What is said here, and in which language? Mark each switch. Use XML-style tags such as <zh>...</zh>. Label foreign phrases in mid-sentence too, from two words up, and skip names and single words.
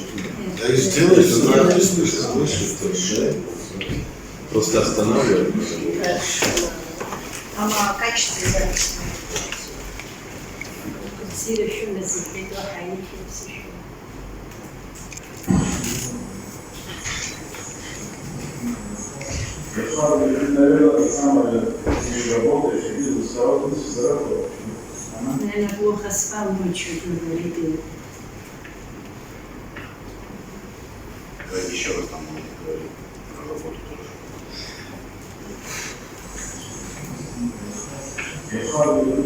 <ru>Да и сделаешь, тогда не слышишь. Просто останавливает. А на качестве записи.</ru> <ar>تصير شو نزلت وحياتي نفس الشيء.</ar> <ru>Наверное, плохо спал ночью, говорит. Еще раз там говорить про работу тоже.</ru>